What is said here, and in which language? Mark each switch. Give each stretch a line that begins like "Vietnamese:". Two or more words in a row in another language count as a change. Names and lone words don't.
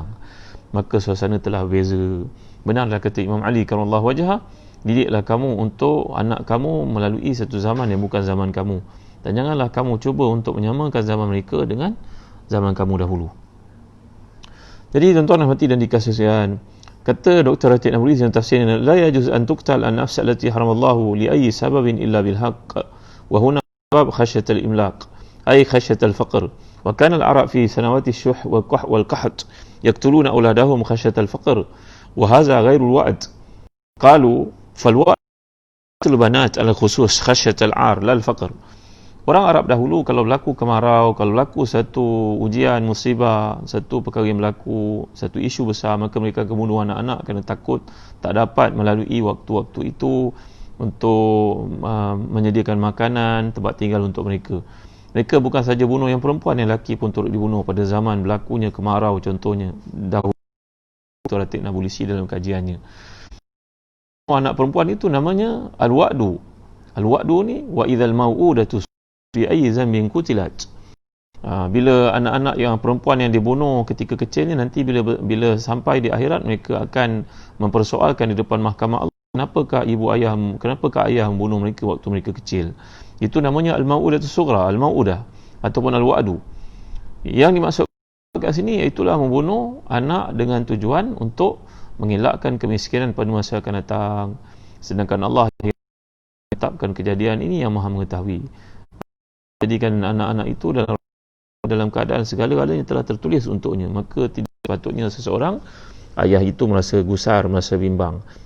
Malay: Maka suasana telah berbeza. Benarlah kata Imam Ali
Arabic: كرم الله وجهه,
Malay: didiklah kamu untuk anak kamu melalui satu zaman yang bukan zaman kamu, dan janganlah kamu cuba untuk menyamakan zaman mereka dengan zaman kamu dahulu. Jadi tuan-tuan dan hati dan dikasih sekalian, kata Dr. Ratib Nabuli dalam tafsirnya,
Arabic: لا يجوز أن تقتل النفس التي حرم الله لأي سبب إلا بالحق، وهنا سبب خشية الإملاق أي خشية الفقر، وكان العرب في سنوات الشح والقحط يقتلون أولادهم خشية الفقر، وهذا غير الوأد. قالوا فالوأد البنات على خصوص خشية العار لا الفقر.
Malay: Orang Arab dahulu kalau berlaku kemarau, kalau berlaku satu ujian, musibah, satu perkara yang berlaku, satu isu besar, maka mereka akan bunuh anak-anak kerana takut tak dapat melalui waktu-waktu itu untuk menyediakan makanan, tempat tinggal untuk mereka. Mereka bukan saja bunuh yang perempuan, yang lelaki pun turut dibunuh pada zaman berlakunya kemarau contohnya. Dahulu Dr. Ratib Nabulsi dalam kajiannya. Anak perempuan itu namanya al-wa'du.
Arabic: Al-wa'du ni وإذا الموءودة في أي ذنب قتلت.
Malay: Bila anak-anak yang perempuan yang dibunuh ketika kecilnya, nanti bila sampai di akhirat, mereka akan mempersoalkan di depan mahkamah Allah, kenapakah ayah membunuh mereka waktu mereka kecil. Itu namanya
Arabic: الموءودة صغرى، الموءودة
Malay: ataupun al-wa'du. Yang dimaksudkan kat sini iaitulah membunuh anak dengan tujuan untuk mengelakkan kemiskinan pada masa akan datang. Sedangkan Allah yang menetapkan kejadian ini yang Maha mengetahui. Jadikan anak-anak itu dalam keadaan segala-galanya telah tertulis untuknya, maka tidak patutnya seseorang ayah itu merasa gusar, merasa bimbang.